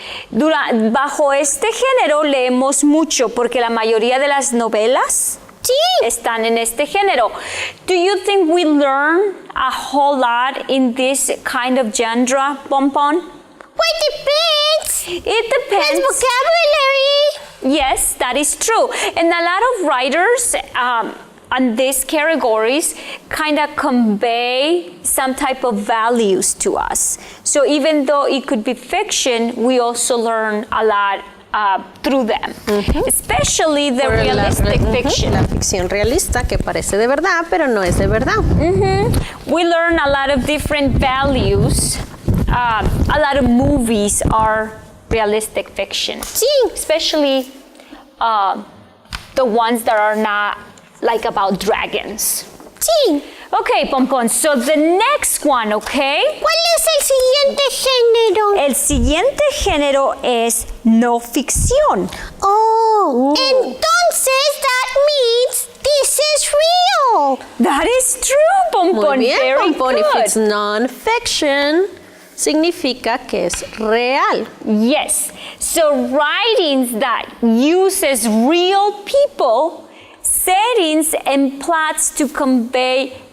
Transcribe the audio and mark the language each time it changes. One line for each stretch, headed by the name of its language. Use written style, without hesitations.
Spanish: Bajo este género leemos mucho porque la mayoría de las novelas están en este género.
English: Do you think we learn a whole lot in this kind of genre, Pompon? Well, depends. It depends. There's vocabulary. Yes, that is true. And a lot of writers on these categories kind of convey some type of values to us. So even though it could be fiction, we also learn a lot through them, especially the realistic fiction.
Spanish: La ficción realista que parece de verdad, pero no es de verdad.
English: We learn a lot of different values. A lot of movies are realistic fiction, especially the ones that are not like about dragons.
Spanish: Sí.
English: Okay, Pompon, so the next one, okay?
Spanish: ¿Cuál es el siguiente género? El siguiente género es no ficción.
English: Oh,
Spanish: entonces
English: that means this is real. That is true, Pompon.
Spanish: Muy bien,
English: Very Pompon. good. If it's non-fiction,
Spanish: significa que es real.
English: Yes. So writings that uses real people, settings, and plots to convey